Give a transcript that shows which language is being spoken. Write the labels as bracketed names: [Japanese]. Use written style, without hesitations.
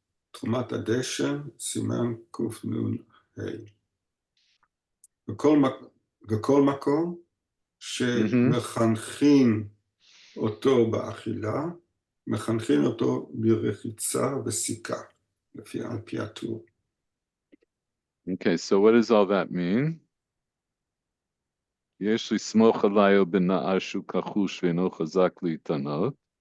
[Hebrew] תרומת הדשן, סימן קנ"ה. בכל מקום שמחנכים אותו באכילה, מחנכים אותו ברחיצה וסיכה, על פי הטור. [English] Okay, so what does all that mean? [Hebrew] יש לסמוך עליו בנער שהוא כחוש ואינו חזק להתענות.